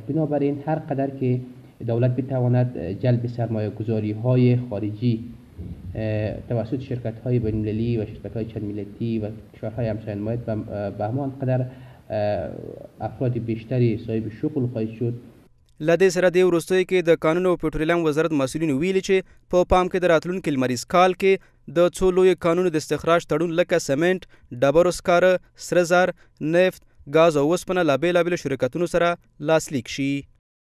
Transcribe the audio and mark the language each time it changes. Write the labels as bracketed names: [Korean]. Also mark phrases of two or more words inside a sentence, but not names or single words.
[Persian] بنابراین هر قدر که دولت بتواند جلب سرمایه گذاری های خارجی توسط شرکت های بین المللی و شرکت های چند ملتی و کشورهای همسایه نماید به همان قدر افراد بیشتری صاحب شغل خواهد شد. [Pashto] لدې سره د وروستیو کې د قانون او پټرولیم وزارت مسؤلینو ویلي چې په پام کې د راتلونکي لمریز کال کې د څو لویو قانونو د استخراج تړون لکه سمنټ، ډبرو سکاره، سره زر، نفت، ګاز او اوسپنه له بېلابېلو شرکتونو سره لاسلیک شي.